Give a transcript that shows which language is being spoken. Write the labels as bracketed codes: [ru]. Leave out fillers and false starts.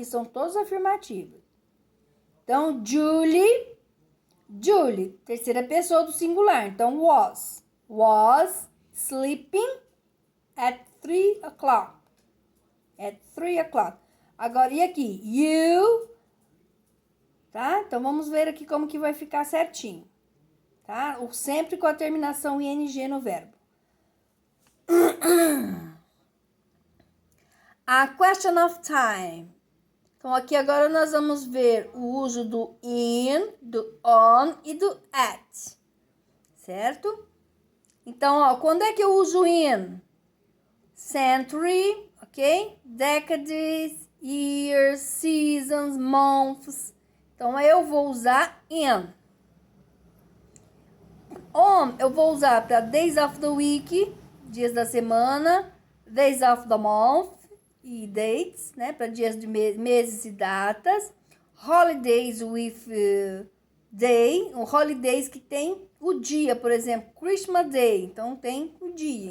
[pt] Que são todos afirmativos. Então, Julie, terceira pessoa do singular. [en] Então, was sleeping at 3 o'clock. At 3 o'clock. [pt] Agora, e aqui? You, tá? Então, vamos ver aqui como que vai ficar certinho, tá? Sempre com a terminação ing no verbo. [en] A question of time. [pt] Então, aqui agora nós vamos ver o uso do in, do on e do at, certo? Então, ó, quando é que eu uso in? [en] Century, ok? Decades, years, seasons, months. [pt] Então, eu vou usar in. On, eu vou usar para [en] days of the week, [pt] dias da semana, [en] days of the month [pt] e dates, né, para dias de meses e datas. [en] Holidays with day, [pt] o holidays que tem o dia, por exemplo, Christmas Day, então tem o dia.